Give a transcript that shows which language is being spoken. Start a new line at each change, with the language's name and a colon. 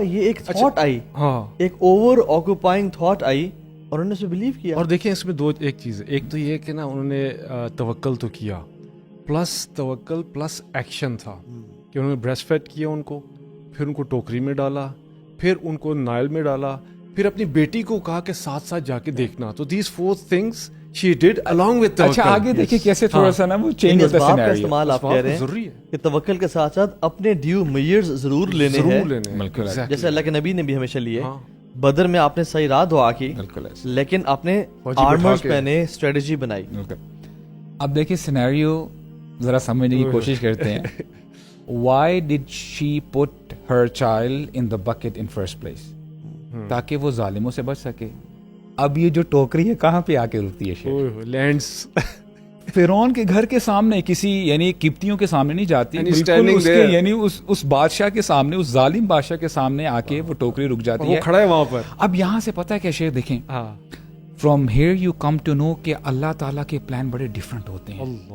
Urdu: یہ ایک thought I, ایک اوور آکوپائنگ تھاٹ آئی اور انہوں نے اسے بلیو کیا. اور دیکھیں اس میں ایک چیز ہے. ایک تو یہ کہ نا انہوں نے توکل تو کیا، پلس توکل پلس ایکشن تھا کہ انہوں نے بریسٹ فیڈ کیا ان کو، پھر ان کو ٹوکری میں ڈالا، پھر ان کو نائل میں ڈالا، پھر اپنی بیٹی کو کہا کہ ساتھ ساتھ جا کے دیکھنا.
English: تو these 4 things she did along with توکل.
Urdu: اچھا آگے دیکھیں کیسے تھوڑا سا نا وہ چینج ہوتا ہے سینیریو. استعمال آپ کہہ رہے ہیں کہ توکل کے ساتھ ساتھ اپنے ڈیو میئرز ضرور لینے ہیں، جیسے اللہ کے نبی نے بھی ہمیشہ لیے. بدر میں آپ نے صحیح راہ دعا کی، لیکن آپ نے آرمرز پہنے، اسٹریٹجی بنائی. اب دیکھیں سینیریو ذرا سمجھنے کی کوشش کرتے ہیں.
English: Why did she put her child in the bucket in first place?
Urdu: تاکہ وہ ظالموں سے بچ سکے. اب یہ جو ٹوکری ہے کہاں پہ آ کے رکتی ہے شیخ؟
English: lands
Urdu: فرعون کے گھر کے سامنے، کسی یعنی قبطیوں کے سامنے نہیں جاتی، بالکل اس کے یعنی اس بادشاہ کے سامنے، اس ظالم بادشاہ کے سامنے آ کے وہ ٹوکری رک جاتی ہے، وہ کھڑا ہے وہاں پر. اب یہاں سے پتہ ہے کیا شیخ دیکھیں،
English: from here you come to know
Urdu: کہ اللہ تعالیٰ کے پلان بڑے ڈفرینٹ ہوتے ہیں.